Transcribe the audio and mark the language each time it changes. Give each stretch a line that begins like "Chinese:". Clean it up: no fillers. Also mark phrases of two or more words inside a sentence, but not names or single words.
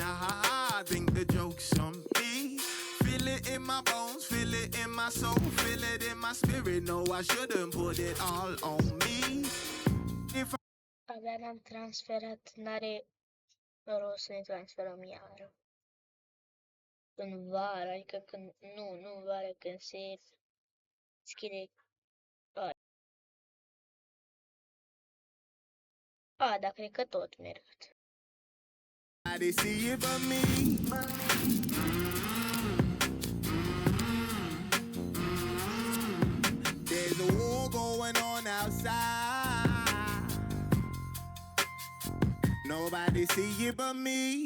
English: I think the joke's on me. Feel it in my bones, feel it in my soul, feel it in my spirit. No, I shouldn't put it all on me. If
Romanian: Abia l-am transferat, n-are rost să ne transferăm iară. În vară, adică când... Nu în vară, când se deschide... dar cred că tot merg.
English: They see it but me. There's a war going on outside. Nobody see it but me.